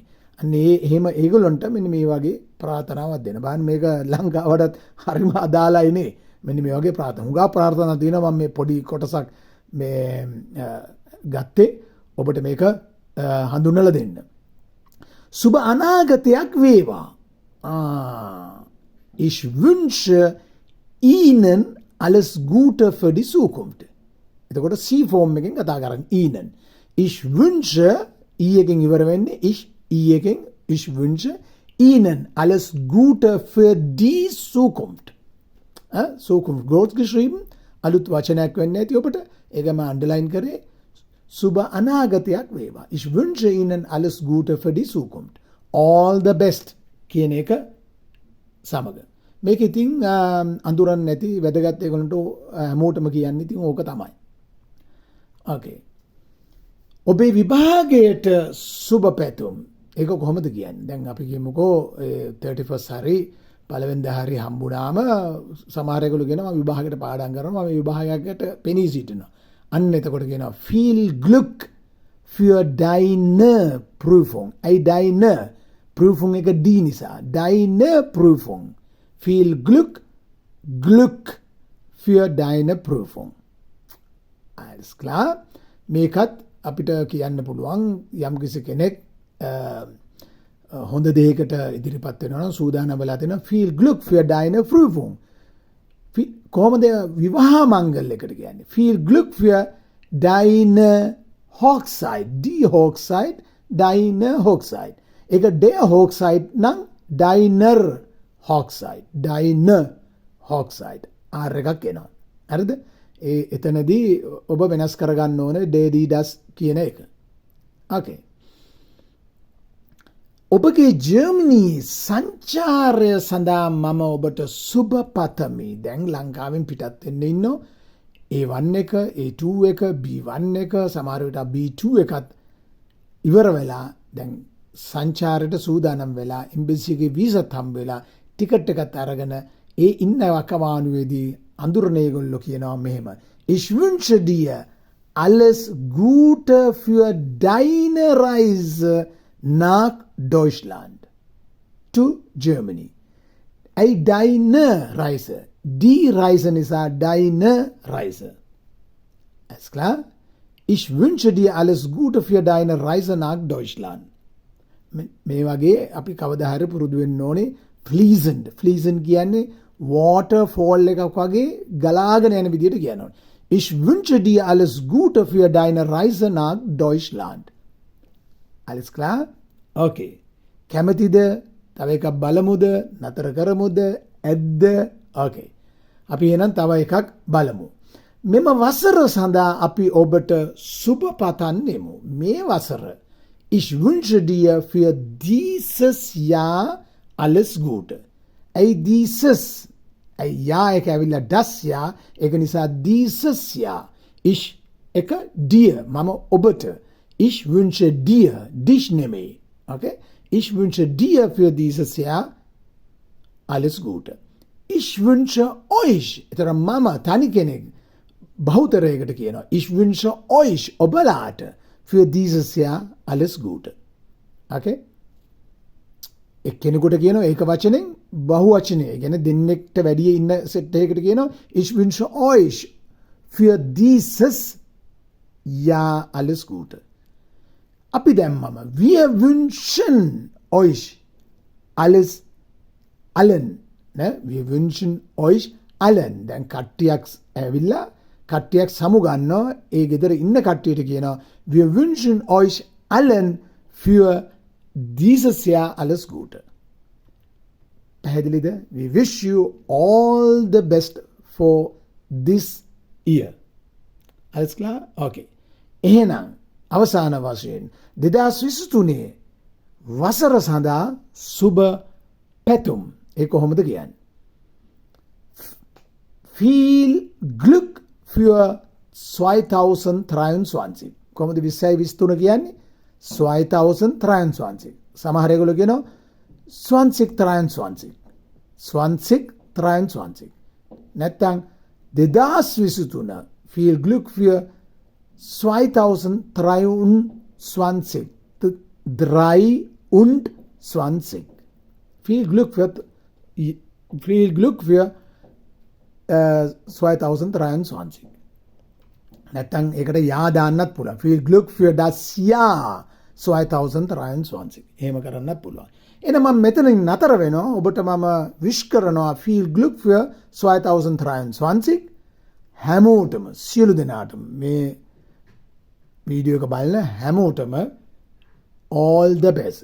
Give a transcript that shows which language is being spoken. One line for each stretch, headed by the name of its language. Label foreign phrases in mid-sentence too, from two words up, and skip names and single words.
Sinhala: අන්නේ එහෙම ඒගොල්ලන්ට මෙන්න මේ වගේ ප්‍රාර්ථනාවක් දෙන්න. බලන්න මේක ලංකාවටත් හරිම අදාළයි නේ. මෙන්න මේ වගේ ප්‍රාර්ථනා තියෙනවා. මම මේ පොඩි කොටසක් මේ ගත්තේ ඔබට මේක හඳුන්වලා දෙන්න. සුබ අනාගතයක් වේවා.
German: Ich wünsche Ihnen alles Gute für die Zukunft.
Sinhala: එතකොට C form එකෙන් කතා කරන්නේ
German: Ihnen. Ich wünsche
Sinhala: ඊයකින් ඉවර වෙන්නේ ඊයකින්
German: ich wünsche Ihnen alles Gute für die Zukunft. Zukunft groß geschrieben.
Sinhala: අලුත් වචනයක් වෙන්නේ නැති ඔබට. ඒක මම අන්ඩර්ලයින් කරේ. සුබ අනාගතයක් වේවා.
German: Ich wünsche Ihnen alles Gute für die Zukunft.
English: All the best
Sinhala: කියන එක සමග. මේක ඉතින් අඳුරන්නේ නැති වැදගත් ඒගොල්ලන්ට හැමෝටම කියන්නේ ඉතින් ඕක තමයි. Okay. ඔබේ විභාගයට සුබ පැතුම්. ඒක කොහොමද කියන්නේ? දැන් අපි කියමුකෝ 31st හරි පළවෙනිදා හරි හම්බුනාම සමහර ඒගොල්ලෝ කියනවා මම විභාගයට පාඩම් කරනවා මම විභාගයකට පෙනී සිටිනවා. අන්න එතකොට කියනවා
German: Viel Glück für deine Prüfung. deine Prüfung
Sinhala: එක D නිසා.
German: deine Prüfung. Viel Glück für deine Prüfung. Alles klar?
Sinhala: මේකත් අපිට කියන්න පුළුවන් යම් කිසි කෙනෙක් හොඳ දෙයකට ඉදිරිපත් වෙනවා නම් සූදානම් වෙලා තියෙනවා
German: Viel Glück für deine Prüfung.
Sinhala: කොහොමද විවාහ මංගල්‍යයකට කියන්නේ?
German: Viel Glück für deine Hochzeit. Die Hochzeit, deine Hochzeit. ඒක der Hochzeit නම් deiner Hochzeit. Deine Hochzeit.
Sinhala: ආර් එකක් එනවා. හරිද? එතනදී ඔබ වෙනස් කරගන්න ඕනේ ඩේඩී ඩස් කියන එක. Okay. ඔබගේ ජර්මනි සංචාරය සඳහා මම ඔබට සුබ පතමි. දැන් ලංකාවෙන් පිටත් වෙන්න ඉන්නෝ. A1 එක, A2 එක, B1 එක, සමහර විට B2 එකත් ඉවර වෙලා දැන් සංචාරයට සූදානම් වෙලා එම්බසි එකේ වීසාත් හම්බ වෙලා ටිකට් එකත් අරගෙන ඒ ඉන්න වකවානුවේදී අඳුරන ඒගොල්ලෝ කියනවා මෙහෙම.
German: Ich wünsche dir alles Gute für deine Reise nach Deutschland
English: to Germany.
German: ඇයි deine Reise? Die Reise නිසා deine Reise. Alles klar? Ich wünsche dir alles Gute für deine Reise nach Deutschland.
Sinhala: මේ වගේ අපි කවදා හරි පුරුදු වෙන්න ඕනේ fließend. Fließend කියන්නේ waterfall එකක් වගේ ගලාගෙන යන විදිහට කියනවා.
German: Ich wünsche dir alles Gute für deine Reise nach Deutschland. Alles klar?
Sinhala: Okay. කැමතිද? තව එකක් බලමුද? නතර කරමුද? ඇද්ද? Okay. අපි එහෙනම් තව එකක් බලමු. මෙම වසර සඳහා අපි ඔබට සුබ පතන්නෙමු.
German: මේ වසර Ich wünsche dir für dieses Jahr alles Gute. Ei dieses, ei Jahr
Sinhala: එක ඇවිල්ලා
German: das Jahr,
Sinhala: ඒක නිසා
German: dieses Jahr. Ich
Sinhala: එක
German: dir,
Sinhala: මම ඔබට.
German: Ich wünsche dir,
Sinhala: dich නෙමෙයි.
German: Okay? Ich wünsche dir für dieses Jahr alles Gute. Ich wünsche euch,
Sinhala: එතන මම තනි කෙනෙක් බහුතරයකට කියනවා.
German: Ich wünsche euch
Sinhala: ඔබලාට
German: für dieses Jahr alles Gute. Okay?
Sinhala: එක්කෙනෙකුට කියනවා ඒක වචනෙන් බහු වචනය. කියන්නේ දෙන්නෙක්ට වැඩි ඉන්න සෙට් එකකට කියනවා
German: ich wünsche euch für dieses Jahr alles Gute.
Sinhala: අපි දැම්මම
German: wir wünschen euch alles allen. Ne? Wir wünschen euch allen.
Sinhala: දැන් කට්ටියක් ඇවිල්ලා කට්ටියක් සමු ගන්නවා ඒ ගෙදර ඉන්න කට්ටියට කියනවා
German: wir wünschen euch allen für dieses Jahr alles Gute.
Sinhala: පැහැදිලිද?
English: We wish you all the best for this year.
German: Alles klar? Okay.
Sinhala: එහෙනම් අවසාන වශයෙන් 2023 වසර සඳහා සුබ පැතුම්. ඒ කොහොමද කියන්නේ?
German: Viel Glück für 2023.
Sinhala: කොහොමද 2023 කියන්නේ? 2023. සමහර ඒගොල්ලෝ කියනවා 2023. 2023. නැත්නම් 2023.
German: Viel Glück für 2023. 23. Viel Glück für 2023.
Sinhala: නැත්නම් ඒකට යා දාන්නත් පුළුවන්.
German: Viel Glück für das Jahr 2023.
Sinhala: එහෙම කරන්නත් පුළුවන්. එහෙනම් මම මෙතනින් නතර වෙනවා. ඔබට මම විශ් කරනවා
German: Viel Glück für 2023.
Sinhala: හැමෝටම සියලු දෙනාටම මේ වීඩියෝ එක බලන හැමෝටම
English: all the best.